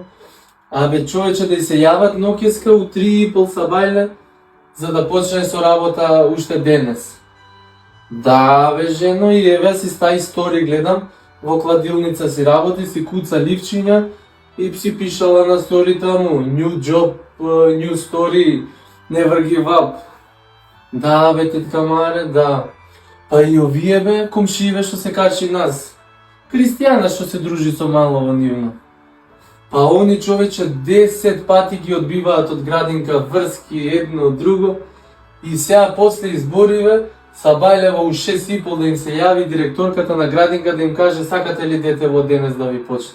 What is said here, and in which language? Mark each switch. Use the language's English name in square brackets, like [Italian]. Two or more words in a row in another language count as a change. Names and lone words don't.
[Macedonian] Абе, човече да и се јават ноќеска у 3:30 сабајле, за да почне со работа уште денес. Да, бе, жено, и еве си стаи стори гледам, во кладилница си работи, си куца ливчиња и си пишала на сторите му, [English] new job, new story, never give up. [Macedonian] Да, бе, тетка Маре, да. Па и овие, бе, комшиеве што се качи нас. Кристијана што се дружи со Малова нивно. Па они, човече, 10 пати ги одбиваат од градинка врски едно друго и сега после избориве сабајле во 6:30 да им се јави директорката на градинка да им каже сакате ли дете во денес да ви почне.